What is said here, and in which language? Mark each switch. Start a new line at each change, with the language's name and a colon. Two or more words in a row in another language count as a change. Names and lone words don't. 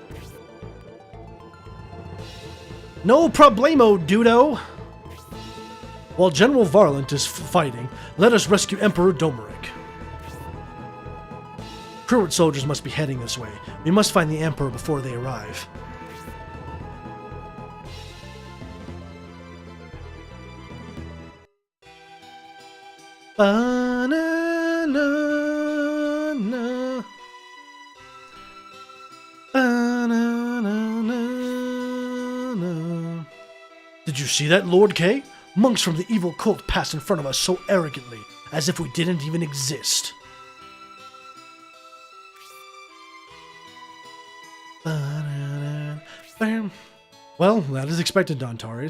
English: No problemo, Dudo. While General Varlant is fighting, let us rescue Emperor Domeric. Cruet soldiers must be heading this way. We must find the Emperor before they arrive. Ba-na-na-na. Ba-na-na-na-na. Did you see that, Lord Kay? Monks from the evil cult passed in front of us so arrogantly, as if we didn't even exist. Well, that is expected, Dontaris.